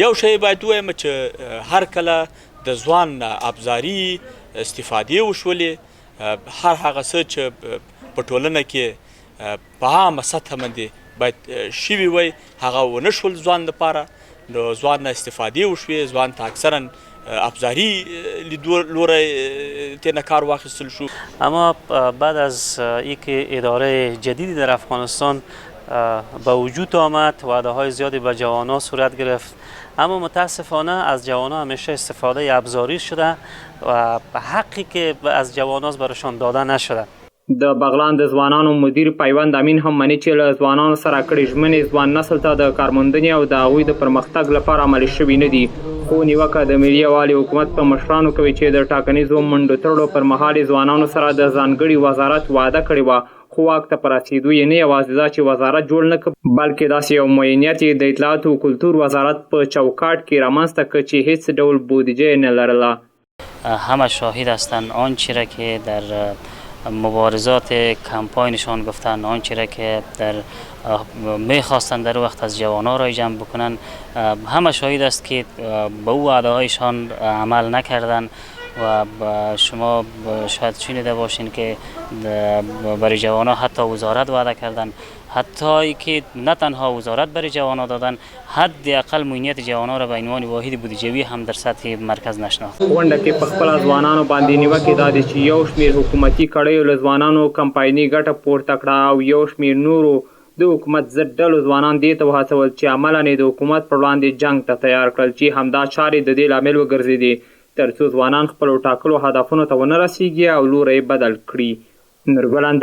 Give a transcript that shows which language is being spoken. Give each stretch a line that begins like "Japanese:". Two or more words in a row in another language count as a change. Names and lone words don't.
Pashto: یو شی باید ووایم چې هر کله د ځوان ابزاري استفادې وشولې، هر هغه څه چې په ټولنه کې په عامه سطحه باندې باید شوي وی هغه ونه شول ځوان لپاره، نو ځوان نه استفادې وشوې، ځوان ته اکثرا ابزاري لیدلوری تینا کار واخیستل شو.
Persian: اما بعد از اینکه اداره جدیدی در افغانستان به وجود آمد، وعده های زیادی به جوانان صورت گرفت، اما متاسفانه از جوانان همیشه استفاده ابزاری شده و حقی که از جوانان برشان داده نشده.
Pashto: د بغلان د ځوانانو مدیر پیوند امین هم مني چې له ځوانانو سره کړې ژمنې ځوان نسل ته د کارموندنې او د هغوی د پرمختګ لپاره عملي شوي نه دي، خو نیوکه د ملي یووالي حکومت په مشرانو کوي چې د ټاکنیزو منډو تړلو پر مهال ځوانانو سره د ځانګړي وزارت وعده کړې وه، خو واک ته په رسېدو یې نه یوازې دا چې وزارت جوړ نه کړ، بلکې داسې یو معینیت یې د اطلاعاتو او کلتور وزارت په چوکاټ کې رامنځته کړ چې هیڅ ډول بودجه یې نه لرله.
Persian: همه شاهد هستند آنچه را که در مبارزات کمپاینشان گفتن، آنچه را که در میخواستن در وقت از جوانان را جمع بکنن، همه شاهد است که به او وعده هایشان عمل نکردن و شما شاید شنیده باشین که برای جوانان حتی وزارت وعده کردن، حتی که نه تنها وزارت برای جوانان دادن، حداقل معینیت جوانان را به عنوان واحد بودجوی هم در سطح مرکز نشناخت.
Pashto: غونډه کې په خپله ځوانانو باندې نیوکې دا دي چې یو شمېر حکومتي کړیو له ځوانانو کمپایني ګټه پورته کړه او یو شمېر نورو د حکومت ضد ډلو ځوانان دې ته وهڅول چې عملاً یې د حکومت پر وړاندې جنګ ته تیار کړل، چې همدا چارې د دې لامل وګرځېدې تر څو ځوانان خپلو ټاکلو هدفونو ته ونه رسېږي او لوری بدل کړي.